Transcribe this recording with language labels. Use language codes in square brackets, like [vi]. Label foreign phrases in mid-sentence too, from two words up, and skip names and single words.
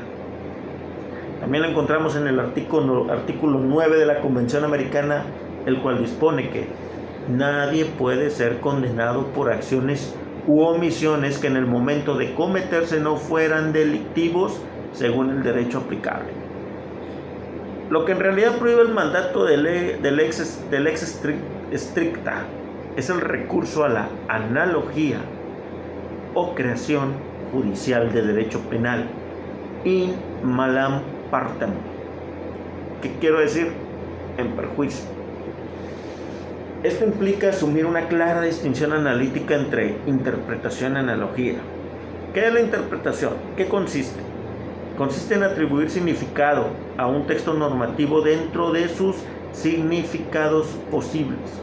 [es] También lo encontramos en el artículo 9 de la Convención Americana el cual dispone que nadie puede ser condenado por acciones u omisiones que en el momento de cometerse no fueran delictivos según el derecho aplicable. Lo que en realidad prohíbe el mandato del [la] ex stricta [es] es el recurso a la analogía o creación judicial de derecho penal [la] in malam partem. [es] ¿Qué quiero decir? En perjuicio. Esto implica asumir una clara distinción analítica entre interpretación y analogía. ¿Qué es la interpretación? ¿Qué consiste? Consiste en atribuir significado a un texto normativo dentro de sus significados posibles.